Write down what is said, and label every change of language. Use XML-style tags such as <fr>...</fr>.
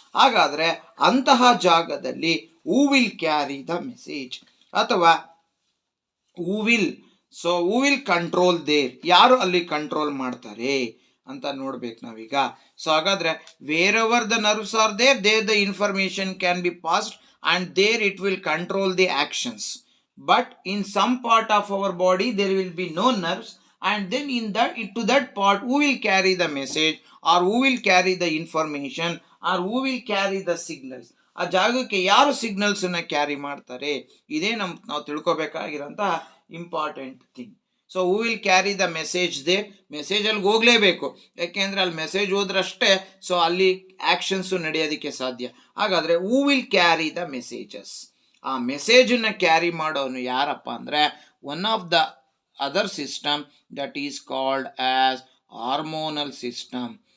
<kn>ಹಾಗಾದ್ರೆ ಅಂತಹ ಜಾಗದಲ್ಲಿ</kn> <en>who will carry the message</en> <kn>ಅಥವಾ</kn> <en>who will control there,</en> <kn>ಯಾರು ಅಲ್ಲಿ ಕಂಟ್ರೋಲ್ ಮಾಡ್ತಾರೆ ಅಂತ ನೋಡ್ಬೇಕು ನಾವೀಗ.</kn> <en>So ಹಾಗಾದ್ರೆ wherever the nerves are there the information can be passed and there it will control the actions. But in some part of our body there will be no nerves, and then to that part who will carry the message, or who will carry the information, or who will carry the signals.</en> <kn>ಆ ಜಾಗಕ್ಕೆ ಯಾರು signals ಅನ್ನ carry ಮಾಡ್ತಾರೆ, ಇದೇ ನಾವು ತಿಳ್ಕೊಬೇಕಾಗಿರೋಂತಹ important thing.</kn> <en>so who will carry the message</en> <kn>message ಅಲ್ಲಿ ಹೋಗ್ಲೇಬೇಕು, ಯಾಕೆಂದ್ರೆ ಅಲ್ಲಿ ಮೆಸೇಜ್ ಹೋದ್ರಷ್ಟೇ ಸೊ ಅಲ್ಲಿ ಆಕ್ಷನ್ಸ್ ನಡೆಯೋದಕ್ಕೆ ಸಾಧ್ಯ.</kn> <en>ಹಾಗಾದ್ರೆ who will carry the messages,</en> <kn>ಆ ಮೆಸೇಜ್ ಅನ್ನ ಕ್ಯಾರಿ ಮಾಡೋನು ಯಾರಪ್ಪ ಅಂದ್ರೆ</kn> <en>One of the other system that is called as hormonal system.</en>